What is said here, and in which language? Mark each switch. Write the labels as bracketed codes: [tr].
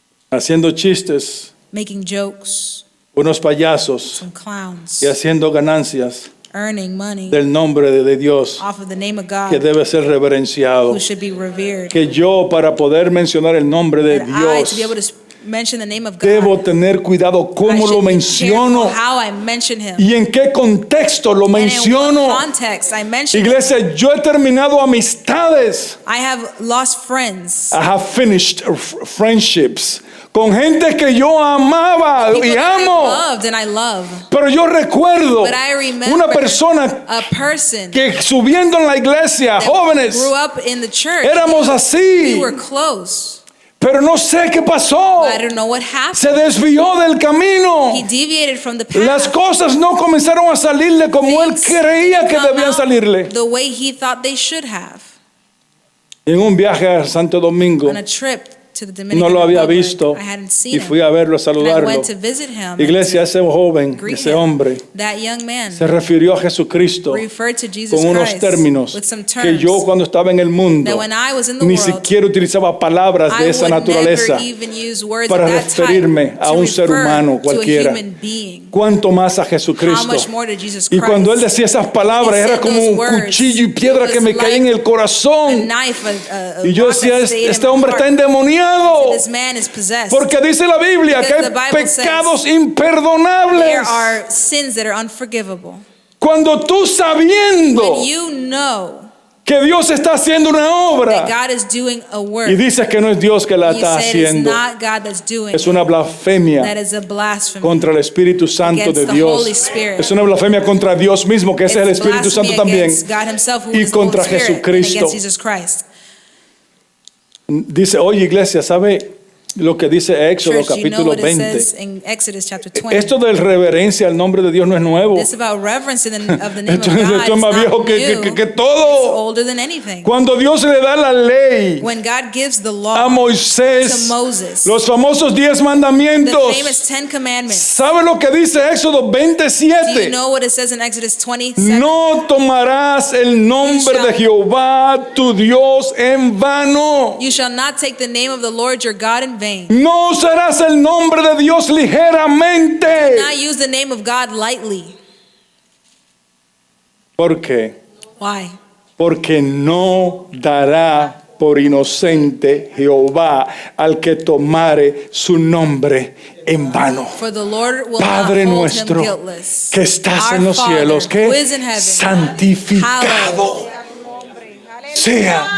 [es] haciendo chistes, [en] Making jokes. [es] unos payasos [en] Some clowns. [es] y haciendo ganancias [en] Earning money [es] del nombre de Dios [en] off of the name of God. [es] que debe ser reverenciado. [en] Who should be revered. [es] Que yo, para poder mencionar el nombre de [en] That I, to be able [es] Dios, [en] to mention the name of God, [es] debo tener cuidado [en] I [es] cómo [en] should [es] lo [en] be [es] menciono [en] careful how I mention him. [es] y en qué contexto lo [en] And in [es] menciono. [en] what context I mention him. [es] Iglesia, yo he terminado amistades. [en] I have lost friends. I have finished friendships [es] con gente que yo amaba [en] People [es] y [en] that I [es] amo. [en] loved and I love. [es] Pero yo recuerdo [en] But I remember [es] una persona [en] a person [es] que subiendo en la iglesia, [en] that [es] jóvenes, [en] grew up in the church. [es] éramos así. [en] We were close. [es] Pero no sé qué pasó. [en] I don't know what happened. [es] Se desvió del camino. [en] He deviated from the path. [es] Las cosas no comenzaron a salirle como él [en] Things [es] creía que [en] come [es] debían [en] out [es] salirle. [en] the way he thought they should have. [es] En un viaje a Santo Domingo, [en] On a trip to the Dominican [es] no lo había [en] Republic, [es] visto [en] I hadn't [es] y [en] seen [es] fui [en] him. [es] a verlo, a [en] And I [es] saludarlo. [en] went to visit him. [es] Iglesia, [en] and [es] ese joven, [en] to greet [es] ese [en] him. [es] hombre, [en] That young man [es] se refirió a Jesucristo [en] referred to Jesus [es] con unos [en] Christ [es] términos [en] with some [es] que [en] terms [es] yo cuando estaba en el mundo [en] that when I was in the [es] ni [en] world, [es] siquiera utilizaba palabras de [en] I [es] esa [en] would [es] naturaleza [en] never even use words [es] para [en] of that type [es] referirme a [en] to [es] un ser [en] refer [es] humano [en] to a [es] cualquiera. [en] human being. [es] Cuánto más a [en] How [es] Jesucristo. [en] much more to Jesus [es] Y [en] Christ? [es] cuando él decía esas palabras [en] He [es] era [en] said [es] como [en] those [es] un [en] words. [es] cuchillo y piedra [en] It [es] que [en] was [es] me caía en [en] like [es] el [en] a [es] corazón. [en] knife, a [es] Y yo [en] rock that [es] decía, [en] stayed in [es] este [en] my [es] hombre está [en] heart. [es] endemoniado. [en] This man is possessed. [es] Porque dice la Biblia que [en] Because [es] hay [en] the Bible [es] pecados [en] There [es] imperdonables. [en] are sins that are unforgivable. [es] Cuando tú sabiendo [en] When you know [es] que Dios está haciendo una [en] that [es] obra [en] God is doing a work, [es] y dices que no es Dios que la [en] you [es] está [en] said it's [es] haciendo, [en] not God that's doing [es] es [en] it. [es] una blasfemia [en] That is a blasphemy. [es] contra el Espíritu Santo [en] Against [es] de [en] the [es] Dios. [en] Holy Spirit. [es] Es una blasfemia contra Dios mismo, que ese es el [en] It's [es] Espíritu Santo [en] blasphemy [es] también. [en] against God himself, who [es] Y [en] is the Holy [es] contra [en] Spirit, and [es] Jesucristo. [en] against Jesus Christ. [es] Dice, oye iglesia, ¿sabe? lo que dice Éxodo [en] Church, you know [es] capítulo [en] what it [es] 20. [en] says in Exodus chapter 20. [es] Esto de reverencia al nombre de Dios no es nuevo. [en] This about reverence of the name [es] Esto [en] of God [es] es [en] is [es] más [en] not [es] viejo [en] new. [es] que [en] It's [es] todo. [en] older than anything. [es] Cuando Dios le da la ley [en] When God gives the [es] a [en] law [es] Moisés, [en] to Moses, [es] los famosos 10 [en] the [es] mandamientos, [en] famous 10 commandments, [es] ¿sabe lo que dice Éxodo [en] do you [es] 27? [en] know what it says in Exodus 27? [es] No tomarás el nombre de Jehová tu Dios en vano. [en] You shall not take the name of the Lord your God in vain. [es] No usarás el nombre de Dios ligeramente. [en] Not use the name of God lightly. [es] ¿Por qué? [en] Why? [es] Porque no dará por inocente Jehová al que tomare su nombre en vano. [en] For the Lord will [es] Padre [en] not hold [es] nuestro [en] him guiltless. [es] que estás [en] Our [es] en los [en] Father, [es] cielos, [en] who [es] que [en] is in heaven, [es] santificado sea